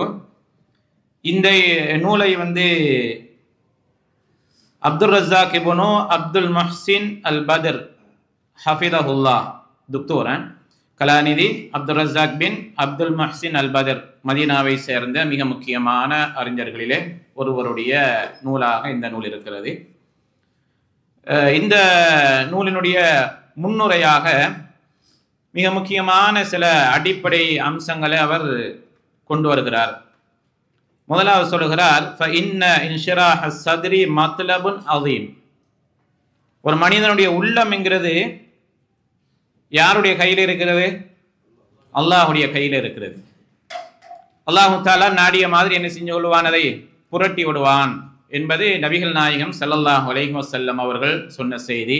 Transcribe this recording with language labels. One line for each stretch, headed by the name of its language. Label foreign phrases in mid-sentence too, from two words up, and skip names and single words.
Tamil: இந்த நூலை அப்துல் ரஸாக் இப்னு அப்துல் முஹ்சின் அல் பத்ர் ஹஃபிதஹுல்லா, துக்தோர் கலாநிதி அப்துல் ரஸாக் பின் அப்துல் முஹ்சின் அல் பத்ர், மதீனாவை சேர்ந்த மிக முக்கியமான அறிஞர்களிலே ஒருவருடைய நூலாக இந்த நூல் இருக்கிறது. இந்த நூலினுடைய முன்னுரையாக மிக முக்கியமான சில அடிப்படை அம்சங்களை அவர் கொண்டு வருகிறார். முதலாவது சொல்லுகிறார்,
Arabic: فَإِنَّ إِنْشِرَاحَ الصَّدْرِ مَطْلَبٌ عَظِيمٌ.
Tamil: ஒரு மனிதனுடைய உள்ளம் என்கிறது யாருடைய கையில் இருக்கிறது? அல்லாஹுடைய கையில் இருக்கிறது.
Arabic: الله تعالى
Tamil: நாடிய மாதிரி என்ன செஞ்சு கொள்வான், அதை புரட்டி விடுவான் என்பது நபிகள் நாயகம்
Arabic: صلى الله عليه وسلم
Tamil: அவர்கள் சொன்ன செய்தி.